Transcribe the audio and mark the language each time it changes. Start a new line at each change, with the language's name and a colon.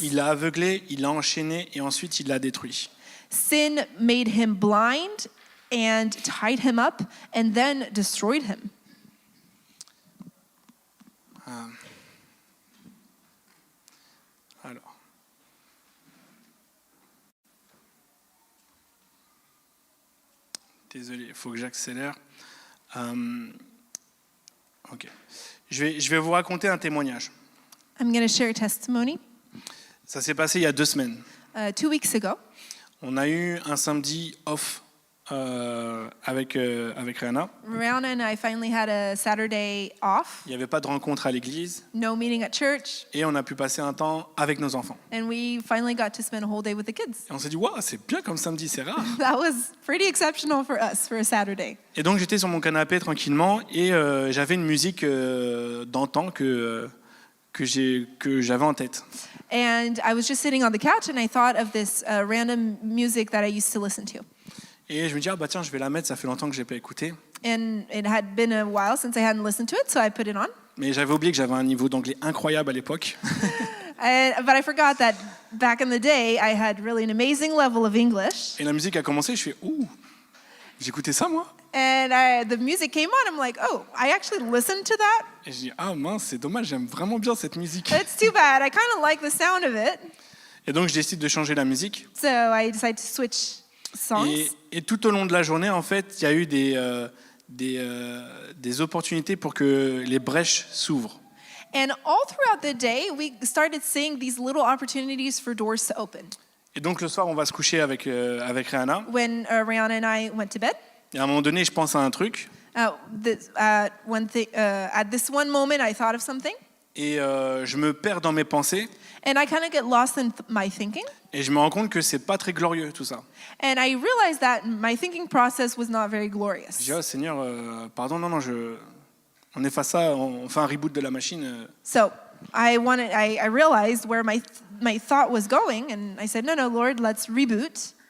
French: Il l'a aveuglé, il l'a enchaîné et ensuite il l'a détruit.
English: Sin made him blind and tied him up and then destroyed him.
French: Alors. Désolé, il faut que j'accélère. Ok. Je vais vous raconter un témoignage.
English: I'm going to share a testimony.
French: Ça s'est passé il y a 2 semaines.
English: 2 weeks ago,
French: On a eu un samedi off avec Rihanna.
English: Rihanna and I finally had a Saturday off,
French: Il n'y avait pas de rencontre à l'église
English: no meeting at church,
French: et on a pu passer un temps avec nos enfants.
English: and we finally got to spend a whole day with the kids.
French: Et on s'est dit, waouh, c'est bien comme samedi, c'est rare.
English: That was pretty exceptional for us for a Saturday.
French: Et donc j'étais sur mon canapé tranquillement et j'avais une musique d'antan que j'avais en tête.
English: And I was just sitting on the couch and I thought of this random music that I used to listen to.
French: Et je me dis, ah bah tiens, je vais la mettre, ça fait longtemps que je l'ai pas écoutée.
English: And it had been a while since I hadn't listened to it, so I put it on.
French: Mais j'avais oublié que j'avais un niveau d'anglais incroyable à l'époque.
English: But I forgot that back in the day, I had really an amazing level of English.
French: Et la musique a commencé, je fais, ouh, j'écoutais ça moi.
English: And the music came on, I'm like, oh, I actually listened to that?
French: Et je dis, ah mince, c'est dommage, j'aime vraiment bien cette musique.
English: It's too bad. I kind of like the sound of it.
French: Et donc je décide de changer la musique.
English: So I decided to switch songs.
French: Et tout au long de la journée, en fait, il y a eu des opportunités pour que les brèches s'ouvrent.
English: And all throughout the day, we started seeing these little opportunities for doors to open.
French: Et donc le soir, on va se coucher avec Rihanna.
English: When Rihanna and I went to bed,
French: Et à un moment donné, je pense à un truc.
English: at this one moment, I thought of something.
French: Et je me perds dans mes pensées.
English: And I kind of get lost in my thinking.
French: Et je me rends compte que c'est pas très glorieux tout ça.
English: And I realized that my thinking process was not very glorious.
French: Je dis, oh Seigneur, pardon, non, on efface ça, on fait un reboot de la machine.
English: So I realized where my thought was going, and I said, no, Lord, let's reboot.